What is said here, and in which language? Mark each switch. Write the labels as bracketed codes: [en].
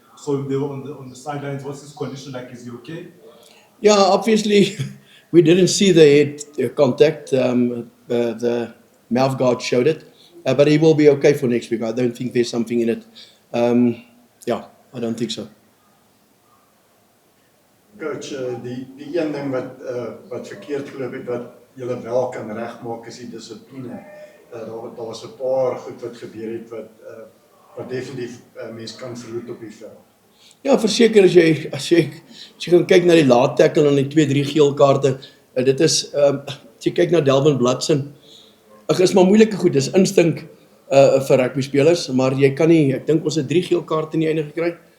[en] So they were on the sidelines. What's his condition like? Is he okay? Yeah, obviously. We didn't see the head contact. The mouth guard showed it, but he will be okay for next week. I don't think there's something in it. Yeah, I don't think so. [af] Coach, die een ding wat verkeerd geloop het wat julle wel kan regmaak is die dissipline. Daar was 'n paar goed wat gebeur het wat definitief mense kan verhoed op die veld. Ja, verseker as jy gaan kyk na die laat tackle en die 2-3 geel kaarte, dit is as jy kyk na Delvin Bladson. Ag is maar moeilike goed, dis instink vir rugby spelers, maar jy kan nie, ek dink ons het 3 geel kaarte in die einde gekry.